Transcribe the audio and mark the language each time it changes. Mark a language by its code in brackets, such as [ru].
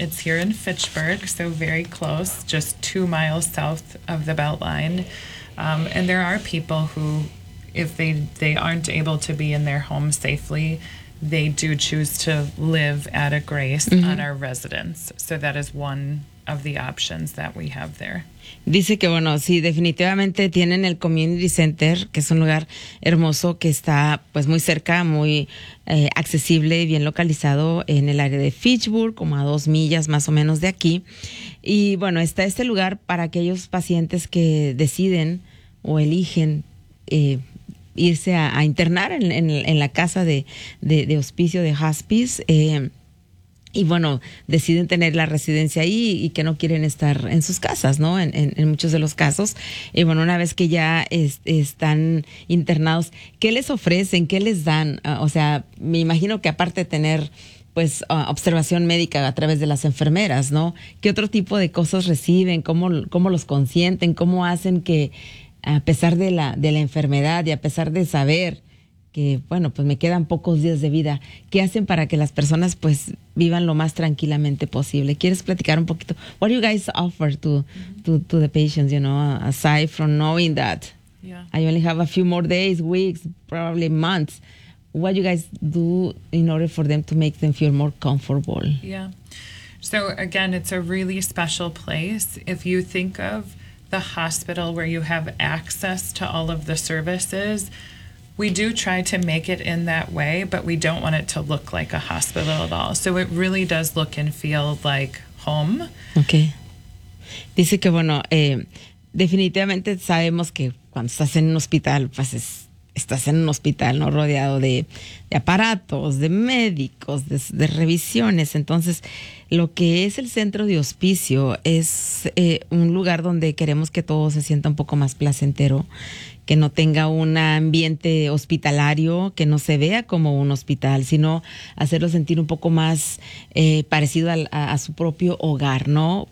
[en] It's here in Fitchburg, so very close, just 2 miles south of the Beltline. And there are people who, if they aren't able to be in their home safely, they do choose to live at a Grace mm-hmm. on our residence. So that is one of the options that we have there. [es] Dice que, bueno, sí, definitivamente tienen el Community Center, que es un lugar hermoso que está, pues, muy cerca, muy accesible y bien localizado en el área de Fitchburg, como a 2 millas más o menos de aquí. Y, bueno, está este lugar para aquellos pacientes que deciden o eligen irse a internar en la casa de hospicio, de hospice. Y bueno, deciden tener la residencia ahí y que no quieren estar en sus casas, ¿no? En muchos de los casos. Y bueno, una vez que ya están internados, ¿qué les ofrecen? ¿Qué les dan? O sea, me imagino que aparte de tener, pues, observación médica a través de las enfermeras, ¿no? ¿Qué otro tipo de cosas reciben? ¿Cómo los consienten? ¿Cómo hacen que, a pesar de la enfermedad y a pesar de saber que, bueno, pues me quedan pocos días de vida, ¿qué hacen para que las personas, pues, vivan lo más tranquilamente posible? ¿Quieres platicar un poquito? [en] What do you guys offer to the patients, you know, aside from knowing that? Yeah. I only have a few more days, weeks, probably months. What do you guys do in order for them to make them feel more comfortable? Yeah. So, again, it's a really special place. If you think of the hospital where you have access to all of the services, we do try to make it in that way, but we don't want it to look like a hospital at all. So it really does look and feel like home. Okay. [es] Dice que, bueno, definitivamente sabemos que cuando estás en un hospital, pues estás en un hospital, ¿no? Rodeado de aparatos, de médicos, de revisiones. Entonces, lo que es el centro de hospicio es un lugar donde queremos que todo se sienta un poco más placentero, que no tenga un ambiente hospitalario, que no se vea como un hospital, sino hacerlo sentir un poco más parecido a su propio hogar, ¿no?